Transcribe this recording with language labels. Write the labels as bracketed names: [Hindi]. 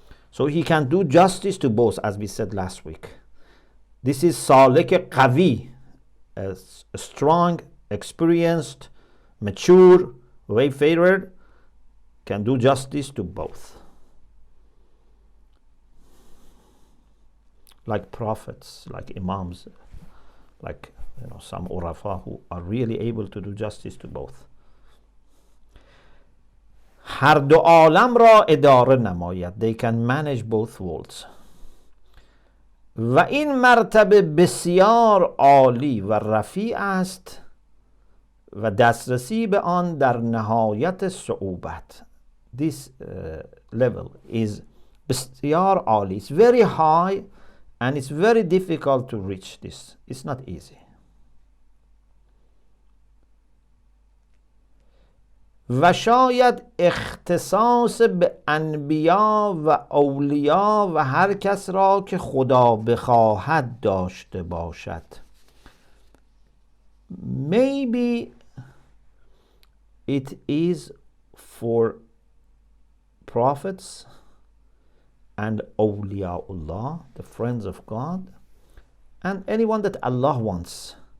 [English] So he can do justice to both, as we said last week. This is Salik Qavi, a strong, experienced, mature wayfarer, can do justice to both. Like prophets, like imams, like some urafa who are really able to do justice to both. [Persian] هر دو عالم را اداره نماید. [English] They can manage both worlds. [Persian] و این مرتبه بسیار عالی و رفیع است و دسترسی به آن در نهایت صعوبت. [English] This level is [Persian] بسیار عالی. [English] It's very high and it's very difficult to reach this. It's not easy. [Persian] و شاید اختصاص به انبیا و اولیا و هر کس را که خدا بخواهد داشته باشد. [English] Maybe it is for prophets and awliyaullah, the friends of God, and anyone that Allah wants.